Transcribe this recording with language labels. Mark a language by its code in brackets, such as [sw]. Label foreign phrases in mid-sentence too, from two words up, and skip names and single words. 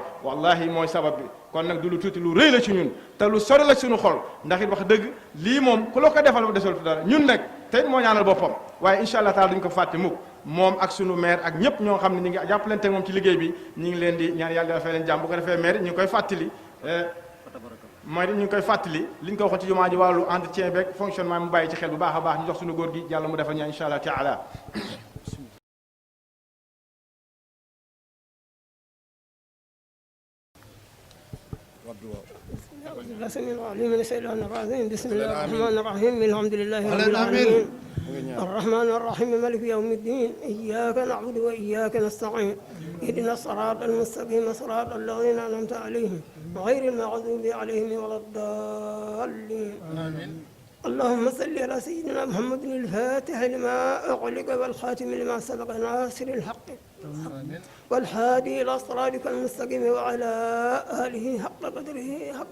[wo] wallahi mooy sabab bi kon nag du lu tuuti lu rëy la ci ñun te lu sori la ci suñu xol ndax it wax dëgg lii moom ku la ko defal ba desaltu dara ñun nag tey moo ñaanal boppam waaye [ar] إن شاء الله تعالى [wo] duñ ko fàtte mukk moom ak sunu maire ak ñëpp ñoo xam ne ñu ngi jàppalante moom ci liggéey bi ñu ngi leen di ñaan yàlla dafay leen jàmm bu ko defee maire ñu ngi koy fàttali mooy ñu ngi koy fàttali li ñu ko waxoon ci jumaa ji wàllu entretien beeg fonctionnement mu bàyyi ci xel bu baax a baax ñu jox suñu góor gi yàlla mu defal ñaan [ar] إن شاء الله تعالى السميع العليم من الشيطان الرجيم بسم الله الرحمن الرحيم الحمد لله رب العالمين الرحمن الرحيم مالك يوم الدين إياك نعبد وإياك نستعين اهدنا الصراط المستقيم صراط الذين أنعمت عليهم غير المغضوب عليهم ولا الضالين اللهم صل على سيدنا محمد الفاتح لما أغلق والخاتم لما سبق ناصر الحق والهادي إلى صراطك المستقيم وعلى آله حق قدره